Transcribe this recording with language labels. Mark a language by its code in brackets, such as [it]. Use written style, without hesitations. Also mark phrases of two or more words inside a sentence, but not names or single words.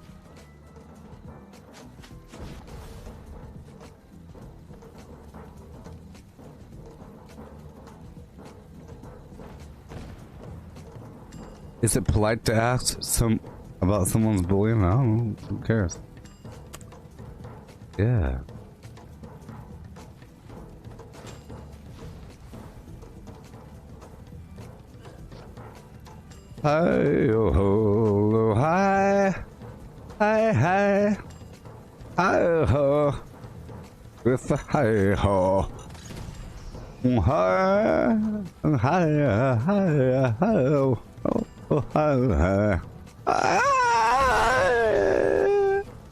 [en] Is it polite to ask about someone's bullying? I don't know. Who cares? Yeah. Hi, oh, ho, hi, hi, hi, hi, ho, with the hi, ho, hi, hi, hi, hi, oh, hi, hi.